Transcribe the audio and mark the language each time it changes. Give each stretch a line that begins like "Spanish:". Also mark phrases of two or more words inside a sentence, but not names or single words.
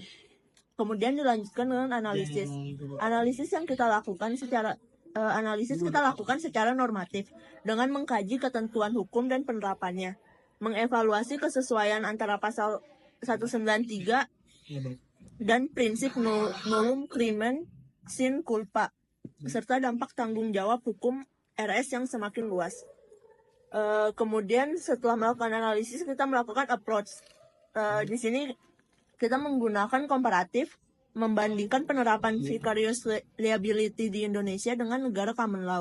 Indonesian: Kemudian dilanjutkan dengan analisis. Analisis kita lakukan secara normatif dengan mengkaji ketentuan hukum dan penerapannya, mengevaluasi kesesuaian antara pasal 193 dan prinsip
Latin: nullum crimen sine culpa,
Indonesian: serta dampak tanggung jawab hukum RS yang semakin luas. Kemudian setelah melakukan analisis, kita melakukan approach. Di sini kita menggunakan komparatif, membandingkan penerapan
English: vicarious liability
Indonesian: di Indonesia dengan negara
English: common law.